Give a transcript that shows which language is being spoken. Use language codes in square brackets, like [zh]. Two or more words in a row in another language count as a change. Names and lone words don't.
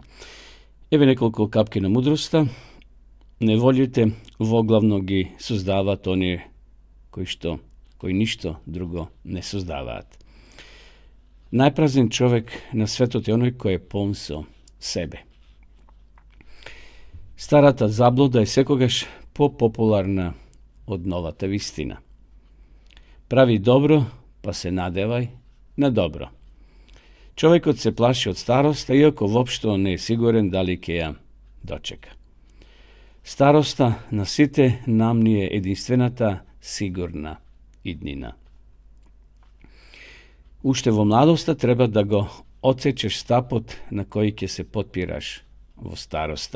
[mk] Еве неколку капки на мудроста. Неволите воглавно ги создаваат оние кои ништо друго не создаваат. Најпразен човек на светот е оној кој е полн со себе. Старата заблуда е секогаш попопуларна од новата вистина. Прави добро, па се надевај на добро. Човекот се плаши од староста, иако воопшто не е сигурен дали ќе ја дочека. Староста на сите нам ни е единствената сигурна иднина. Уште во младоста треба да го отсечеш стапот на кој ќе се потпираш во староста.